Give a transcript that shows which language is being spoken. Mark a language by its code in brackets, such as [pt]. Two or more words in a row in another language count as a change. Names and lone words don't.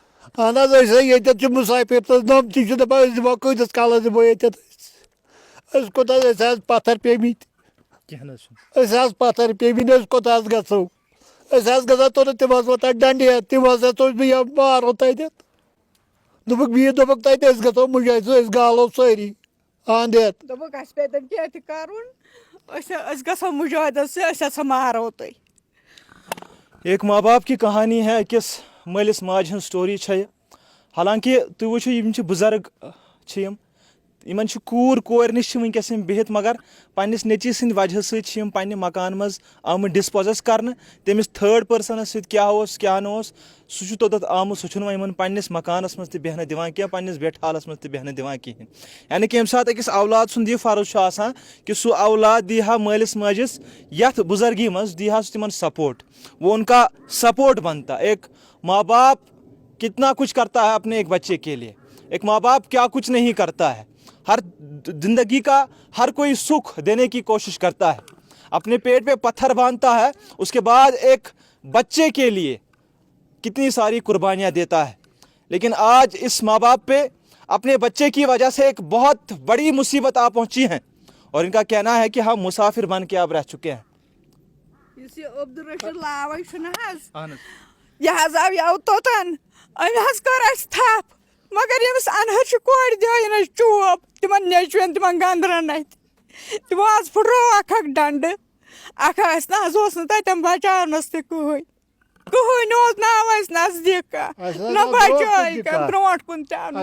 [ks] اہن حظ أسۍ ییٚتٮ۪تھ چھِ مُسافِر تہٕ نۄم تہِ چھِ دَپان أسۍ دِمو کۭتِس کالس دِمو ییٚتٮ۪تھ أسۍ کوٚت حظ أسۍ حظ پتھر پیٚمٕتۍ أسۍ حظ پتھر پیٚمٕتۍ أسۍ کوٚت حظ گژھو أسۍ حظ گژھان توٚتن تِم حظ واتان ڈنڈی تِم حظ ژوٚج مےٚ یا مارو تتٮ۪تھ دوٚپُکھ بیٚیہِ دوٚپُکھ تتہِ أسۍ گژھو مُجٲہِد أسۍ گالو سٲری اَنٛد ہٮ۪تھ دوٚپُکھ اَسہِ پیٚتن کینٛہہ تہِ کَرُن أسۍ گژھو مُجٲہدَس سۭتۍ أسۍ ہسا مارو تُہۍ. [ur] ایک ماں باپ کی کہانی ہے [ks] أکِس مٲلِس ماجہِ ہٕنٛز سٹوری چھےٚ یہِ حالانکہِ تُہۍ وٕچھِو یِم چھِ بُزرگ چھِ یِمن چھِ کورِ نِش چھِ وٕنکیٚس یِم بِہِتھ مگر پننِس نیٚچی سٕنٛدِ وجہ سۭتۍ چھِ یِم پننہِ مکان منٛز آمٕتۍ ڈِسپوزس کرنہٕ تٔمِس تھٲڈ پٔرسنس سۭتۍ کیاہ اوس کیاہ نہٕ اوس سُہ چھُ توٚتتھ آمُت سُہ چھُنہٕ وۄنۍ یِمن پننِس مکانس منٛز تہِ بیٚہنہٕ دِوان کینٛہہ پننِس بیٹھ حالس منٛز تہِ بیٚہنہٕ دِوان کِہینۍ یعنی کہِ ییٚمہِ ساتہٕ أکِس اولاد سُنٛد یہِ فرض چھُ آسان کہِ سُہ اولاد دی ہا مٲلِس ماجِس یتھ بُزرگی منٛز دی ہا سُہ تِمن سپورٹ [ur] وہ ان کا سپورٹ بنتا ایک ماں باپ کتنا کچھ کرتا ہے اپنے ایک بچے کے لیے ایک ماں باپ کیا کچھ نہیں کرتا ہے ہر زندگی کا ہر کوئی سکھ دینے کی کوشش کرتا ہے اپنے پیٹ پہ پتھر باندھتا ہے اس کے بعد ایک بچے کے لیے کتنی ساری قربانیاں دیتا ہے لیکن آج اس ماں باپ پہ اپنے بچے کی وجہ سے ایک بہت بڑی مصیبت آ پہنچی ہیں اور ان کا کہنا ہے کہ ہم مسافر بن کے اب رہ چکے ہیں. [ks] یُس یہِ عبدالرشیٖد لاوے چھُنہ حظ یہِ حظ آو یَوٕ توٚتن أمۍ حظ کٔر اَسہِ تھپھ مگر ییٚمِس اَنہَرچہِ کورِ دِژ اَسہِ چوب تِمن نیٚچوٮ۪ن تِمن گنٛدرن اَتھِ تِمو حظ پھٕٹروو اکھ ڈنڈٕ اکھ ٲسۍ نہ حظ اوس نہٕ تتٮ۪ن بچاونس تہِ کٕہٕنۍ اوس نہ آو اَسہِ نزدیٖک کانٛہہ نہ بچٲے کانٛہہ برونٛٹھ کُن تہِ آو